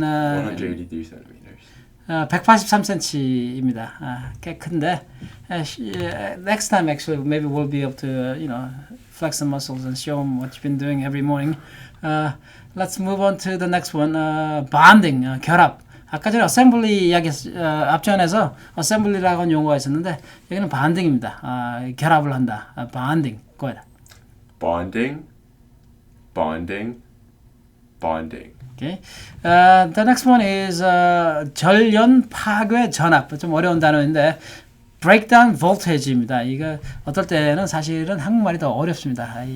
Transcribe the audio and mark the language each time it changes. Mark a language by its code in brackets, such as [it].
[en] 183 centimeters. [ko] 183cm입니다. 꽤 큰데 [en] next time actually maybe we'll be able to flex the muscles and show them what you've been doing every morning. Let's move on to the next one. Bonding, 결합. [ko] 아까 전에 assembly 이야기 앞전에서 assembly라고 하는 용어가 있었는데 여기는 bonding입니다. 결합을 한다. bonding. [en] Go ahead. Bonding, bonding, bonding. Okay. The next one is 절연 파괴 전압. [ko] 좀 어려운 단어인데 breakdown voltage입니다. 이거 어떨 때는 사실은 한국말이 더 어렵습니다.